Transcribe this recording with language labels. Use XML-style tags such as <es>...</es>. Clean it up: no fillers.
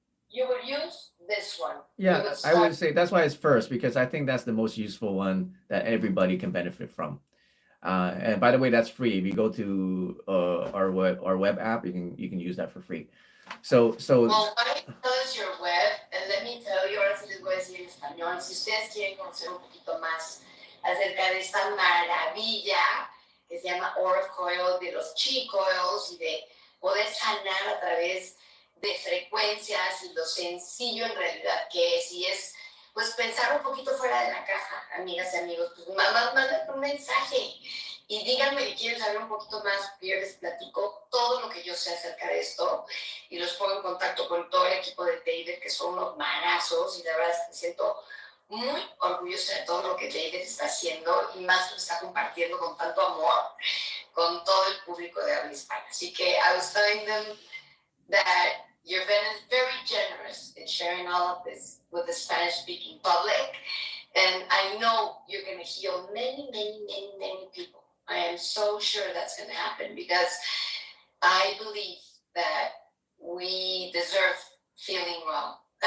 <en>You would use this one. You Yeah, would I start. would say that's why it's first, because I think that's the most useful one that everybody can benefit from. And by the way, that's free. If you go to our web app, you can use that for free. So Well, why don't you tell us your web? And let me tell you,</en> <es>ahora sí les voy a decir en español, si ustedes quieren conocer un poquito más acerca de esta maravilla que se llama Aura Coil, de los Qi Coils y de poder sanar a través de frecuencias y lo sencillo en realidad que es, y es pues pensar un poquito fuera de la caja, amigas y amigos, pues manden un mensaje y díganme que quieren saber un poquito más, porque yo les platico todo lo que yo sé acerca de esto y los pongo en contacto con todo el equipo de David, que son unos manazos, y la verdad es que me siento muy orgullosa de todo lo que David está haciendo y más lo está compartiendo con tanto amor con todo el público de habla hispana. Así que</es> <en>I was telling them that your event is very generous in sharing all of this with the Spanish-speaking public, and I know you're going to heal many, many, many, many people. I am so sure that's going to happen because I believe that we deserve feeling well.</en>